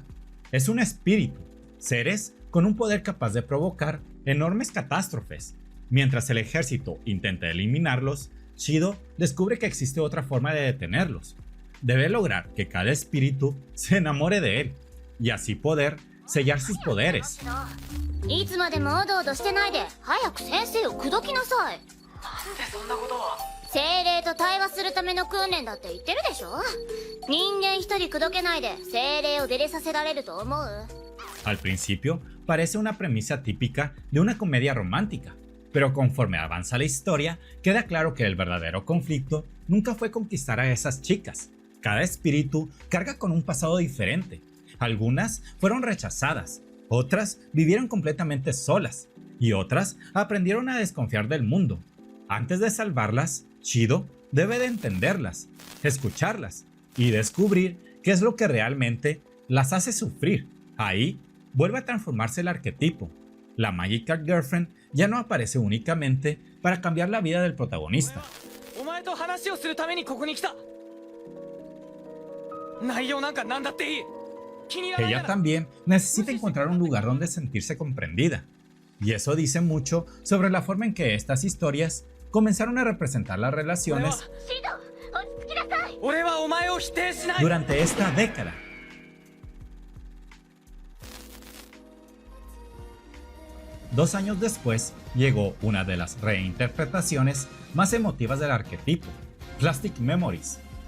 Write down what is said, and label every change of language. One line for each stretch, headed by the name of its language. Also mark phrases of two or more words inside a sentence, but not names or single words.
Spanish: Es un espíritu, seres con un poder capaz de provocar enormes catástrofes. Mientras el ejército intenta eliminarlos, Shido descubre que existe otra forma de detenerlos. Debe lograr que cada espíritu se enamore de él, y así poder sellar sus poderes.
Japanese: いつまでもおどおどしてないで早く先生を口説きなさい。なんでそんなことを。精霊と対話するための訓練だって言ってるでしょ。人間一人口説けないで精霊を出れさせられると思う？
Spanish: Al principio parece una premisa típica de una comedia romántica, pero conforme avanza la historia, queda claro que el verdadero conflicto nunca fue conquistar a esas chicas. Cada espíritu carga con un pasado diferente. Algunas fueron rechazadas, otras vivieron completamente solas, y otras aprendieron a desconfiar del mundo. Antes de salvarlas, Shido debe de entenderlas, escucharlas y descubrir qué es lo que realmente las hace sufrir. Ahí vuelve a transformarse el arquetipo. La
English: Magical Girlfriend
Spanish: ya no aparece únicamente para cambiar la vida del protagonista.
Japanese: お前と話をするためにここに来た。内容なんかなんだっていい。
Spanish: Ella también necesita encontrar un lugar donde sentirse comprendida. Y eso dice mucho sobre la forma en que estas historias comenzaron a representar las relaciones durante esta década. Dos años después, llegó una de las reinterpretaciones más emotivas del arquetipo, Plastic Memories.